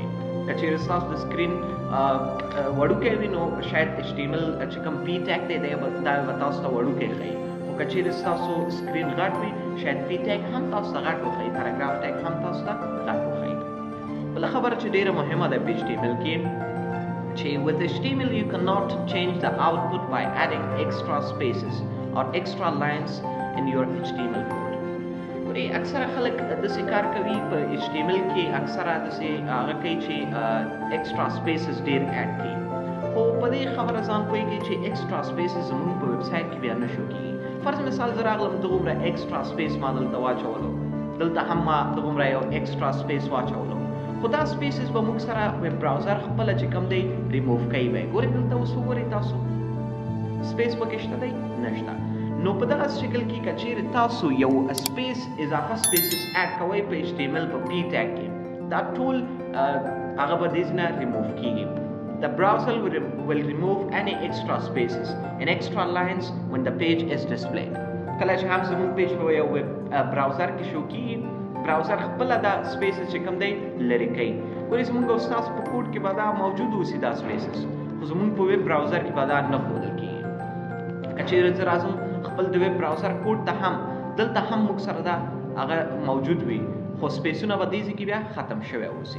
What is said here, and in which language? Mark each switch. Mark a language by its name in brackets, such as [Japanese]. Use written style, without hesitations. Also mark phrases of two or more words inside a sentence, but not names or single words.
[Pashto] که چېرې ستاسو د سکرین وړوکی وي نو شاید HTML چې کوم پی ټیګ دی دا به تاسو ته وړوکی ښیي. خو که چېرې ستاسو سکرین غټ وي شاید پی ټیګ هم تاسو ته غټ وښیي، پیراګراف ټیګ هم تاسو ته غټ وښیي. بله خبره چې ډېره مهمه ده په HTML کې چې [English] with HTML you cannot change the output by adding extra spaces or extra lines in your HTML code. [Pashto] ګورئ اکثره خلک داسې کار کوي په HTML کې اکثره داسې هغه کوي چې [English] extra spaces [Pashto] ډېر اډ کړي. خو په دې خبره ځان پوهېږي چې [English] extra spaces [Pashto] زموږ په ویب سایټ کې بیا نشو کېږي. فرض مثال زه راغلم دغومره [English] extra space [Pashto] ما دلته واچولو، دلته هم ما دغومره یو [English] extra space [Pashto] واچولو. خو دا سپیسز به موږ سره ویب براوزر خپله چې کوم دی ریموو کوي به یې. ګورئ دلته اوس وګورئ تاسو سپیس پکې شته دی؟ نشته. نو په دغه شکل کې که چېرې تاسو یو سپیس اضافه سپیسز اډ کوئ په HTML په پی ټیګ کې دا ټول هغه به دې نه ریموو کېږي. [English] The browser will remove any extra spaces and extra lines when the page is displayed. [Pashto] کله چې هم زموږ پیج په یو ویب براوزر کې شو کېږي براوزر خپله دا سپیسز چې کوم دی لرې کوي. ګورئ زموږ او ستاسو په کوډ کې به دا موجود اوسي دا سپیسز، خو زموږ په ویب براوزر کې به دا نه ښودل کېږي. که چیرې زه راځم خپل د ویب براوزر کوډ ته هم دلته هم موږ سره دا هغه موجود وي خو سپیسونه به دې ځای کې بیا ختم شوی اوسي.